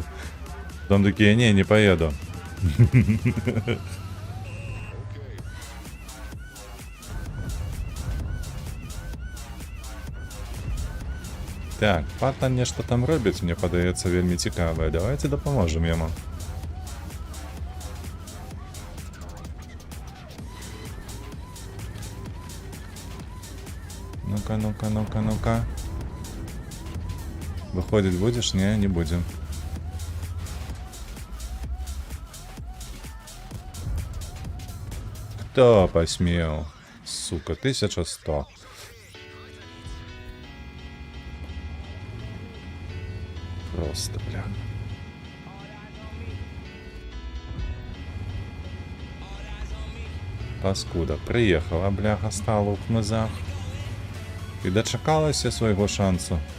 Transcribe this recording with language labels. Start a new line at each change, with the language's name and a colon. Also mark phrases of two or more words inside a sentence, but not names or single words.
Russian: Потом такие, не поеду. Так,
Belarusian: Паттон нешта там робіць, мне падаецца вельмі цікавае. Давайте дапаможам яму.
Russian: Ну-ка, ну-ка, ну-ка, ну-ка. Выходить будешь? Не будем. Кто посмел? Сука, 1100. Просто, бля. Паскуда. Приехала,
Ukrainian: бляха, стала у кмызах. І дочекалася свого шансу.